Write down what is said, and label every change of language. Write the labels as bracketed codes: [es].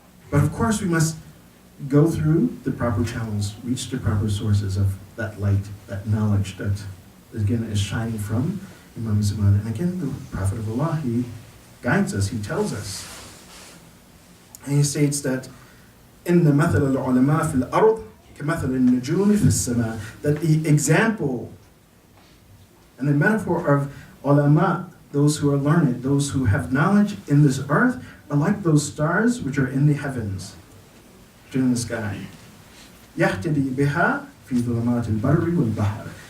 [en] But of course, we must go through the proper channels, reach the proper sources of that light, that knowledge that, again, is shining from Imam Zaman. And again, the Prophet of Allah, he guides us, he tells us. And he states that, [ar] إِنَّ مَثَلَ الْعُلَمَاءِ فِي الْأَرْضِ كَمَثَلِ النُّجُومِ فِي السَّمَاءِ. [en] That the example and the metaphor of ulama, those who are learned, those who have knowledge in this earth, are like those stars which are in the heavens, which are in the sky. [ar] يَهْتَدِي بِهَا فِي ظُلُمَاتِ الْبَرِّ وَالْبَحْرِ.